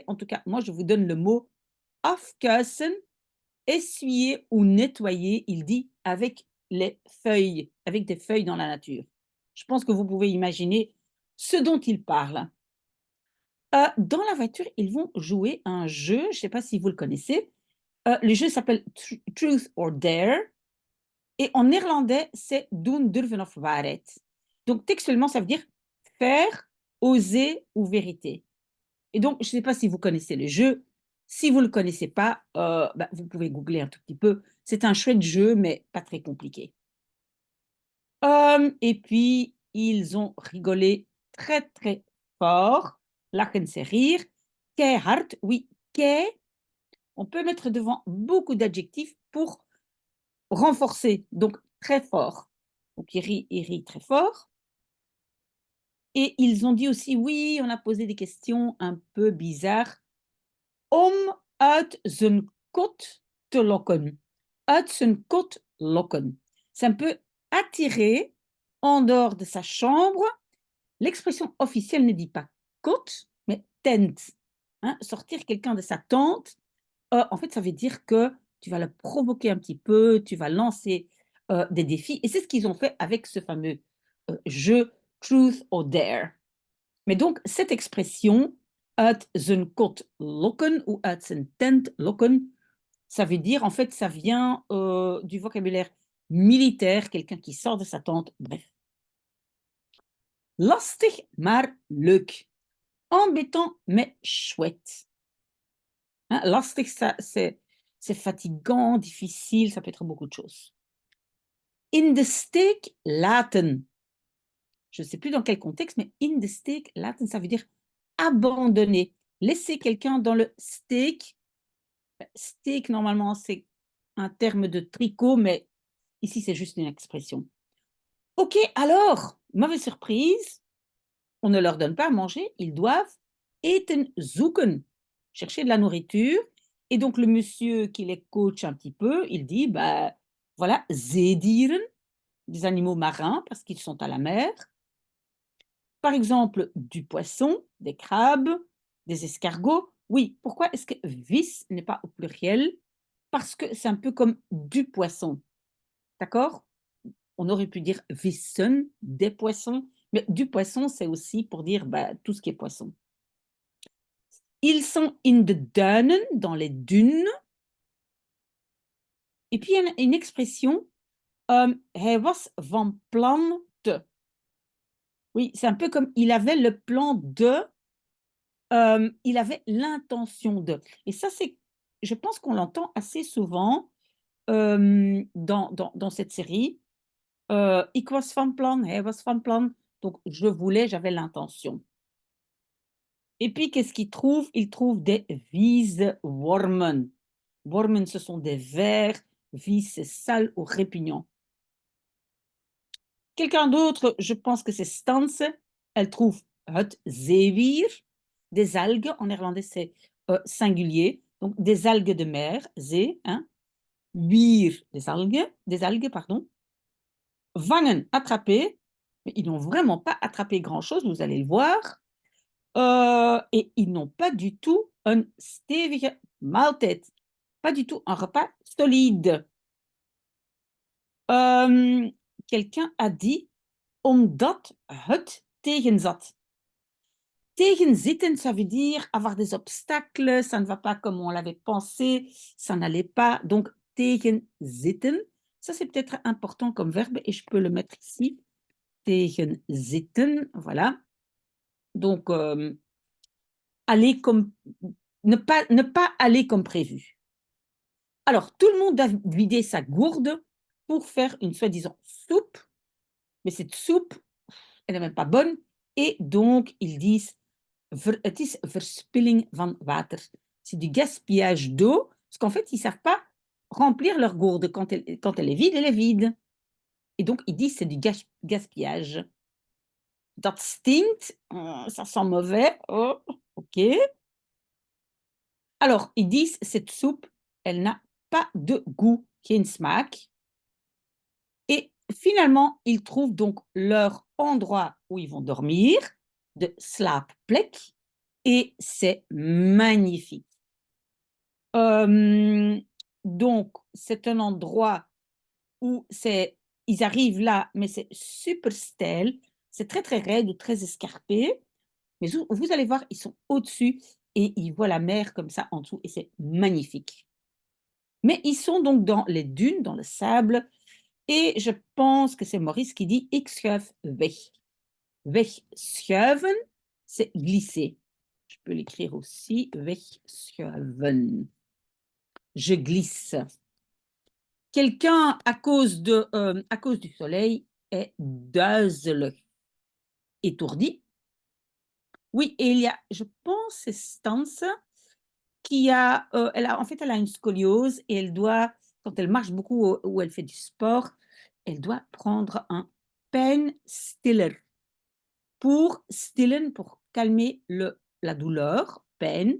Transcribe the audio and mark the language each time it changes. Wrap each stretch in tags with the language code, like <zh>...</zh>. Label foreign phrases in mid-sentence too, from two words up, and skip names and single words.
<fr>En tout cas, moi je vous donne le mot afkuisen, essuyer ou nettoyer, il dit avec les feuilles, avec des feuilles dans la nature. Je pense que vous pouvez imaginer ce dont il parle. Dans la voiture, ils vont jouer à un jeu, je ne sais pas si vous le connaissez. Le jeu s'appelle</fr> <en>Truth or Dare</en> <fr>et en néerlandais, c'est</fr> <nl>Doen, durven of waarheid.</nl> <fr>Donc textuellement, ça veut dire faire, oser ou vérité. Et donc, je ne sais pas si vous connaissez le jeu. Si vous ne le connaissez pas, bah, vous pouvez googler un tout petit peu. C'est un chouette jeu, mais pas très compliqué. Et puis, ils ont rigolé très, très fort. Lachen, c'est rire. Keihard, oui, kei, on peut mettre devant beaucoup d'adjectifs pour renforcer, donc très fort. Donc, ils rient très fort. Et ils ont dit aussi, oui, on a posé des questions un peu bizarres.</fr> <nl>Om uit zijn kot te lokken. Uit zijn kot lokken.</nl> <fr>C'est un peu attirer en dehors de sa chambre. L'expression officielle ne dit pas kot, mais tent. Hein, sortir quelqu'un de sa tente, en fait, ça veut dire que tu vas le provoquer un petit peu, tu vas lancer des défis. Et c'est ce qu'ils ont fait avec ce fameux jeu</fr> <en>Truth or Dare.</en> <fr>Mais donc, cette expression,</fr> <nl>uit zijn kot lokken ou uit zijn tent lokken,</nl> <fr>ça veut dire, en fait, ça vient du vocabulaire militaire, quelqu'un qui sort de sa tente, bref.</fr> <nl>Lastig, maar leuk.</nl> <fr>Embêtant, mais chouette. Hein, lastig, ça, c'est fatigant, difficile, ça peut être beaucoup de choses.</fr> <nl>In de steek laten.</nl> <fr>Je ne sais plus dans quel contexte, mais</fr> <nl>in de steek laten,</nl> <fr>ça veut dire abandonner. Laisser quelqu'un dans le steek. Steek, normalement, c'est un terme de tricot, mais ici, c'est juste une expression. Ok, alors, mauvaise surprise, on ne leur donne pas à manger, ils doivent</fr> <nl>eten zoeken,</nl> <fr>chercher de la nourriture. Et donc, le monsieur qui les coach un petit peu, il dit, bah, voilà, zeedieren, des animaux marins, parce qu'ils sont à la mer. Par exemple, du poisson, des crabes, des escargots. Oui, pourquoi est-ce que vis n'est pas au pluriel? Parce que c'est un peu comme du poisson, d'accord? On aurait pu dire vissen, des poissons, mais du poisson, c'est aussi pour dire bah, tout ce qui est poisson. Ils sont</fr> <nl>in de duinen,</nl> <fr>dans les dunes. Et puis, il y a une expression,</fr> <nl>hij was van plan te.</nl> <fr>Oui, c'est un peu comme il avait le plan de, il avait l'intention de. Et ça, c'est, je pense qu'on l'entend assez souvent dans cette série.</fr> <nl>Ik was van plan, hij was van plan.</nl> <fr>Donc, je voulais, j'avais l'intention. Et puis, qu'est-ce qu'ils trouvent? Ils trouvent des vieswormen. Wormen, ce sont des vers. Vies, c'est sale ou répugnant. Quelqu'un d'autre, je pense que c'est Stance. Elle trouve</fr> <nl>het zeewier,</nl> <fr>des algues. En néerlandais, c'est singulier. Donc, des algues de mer, zee. Hein? Wier, des algues, pardon. Vangen, attraper. Mais ils n'ont vraiment pas attrapé grand-chose, vous allez le voir. Et ils n'ont pas du tout un</fr> <nl>stevige maaltijd.</nl> <fr>Pas du tout un repas solide. Quelqu'un a dit</fr> <nl>omdat het tegenzat.</nl> <fr>Tegenzitten, ça veut dire avoir des obstacles, ça ne va pas comme on l'avait pensé, ça n'allait pas. Donc, tegenzitten, ça c'est peut-être important comme verbe et je peux le mettre ici. Tegenzitten, voilà. Donc, aller comme, ne pas aller comme prévu. Alors, tout le monde a vidé sa gourde pour faire une soi-disant soupe, mais cette soupe, elle n'est même pas bonne Et donc, ils disent,</fr> <nl>het is verspilling van water.</nl> <fr>C'est du gaspillage d'eau, parce qu'en fait, ils ne savent pas remplir leur gourde. Quand elle est vide, elle est vide. Et donc, ils disent, c'est du gaspillage.</fr> <nl>Dat stinkt,</nl> <fr>ça sent mauvais. Oh, ok. Alors, ils disent, cette soupe, elle n'a pas de goût,</fr> <nl>geen smaak.</nl> <fr>Et finalement, ils trouvent donc leur endroit où ils vont dormir,</fr> <nl>de slaapplek,</nl> <fr>et c'est magnifique. Donc, c'est un endroit où ils arrivent là, mais c'est super steil, c'est très très raide ou très escarpé, mais vous allez voir, ils sont au-dessus et ils voient la mer comme ça en dessous et c'est magnifique. Mais ils sont donc dans les dunes, dans le sable, et je pense que c'est Maurice qui dit</fr> <nl>ik schuif weg.</nl> <fr>Wegschuiven, c'est glisser. Je peux l'écrire aussi, wegschuiven. Je glisse. Quelqu'un, à cause du soleil, est duizelig, étourdi. Oui, et il y a, je pense, c'est Stance en fait, elle a une scoliose et elle doit, quand elle marche beaucoup ou elle fait du sport, elle doit prendre un pijnstiller pour stillen, pour calmer la douleur, peine.</fr>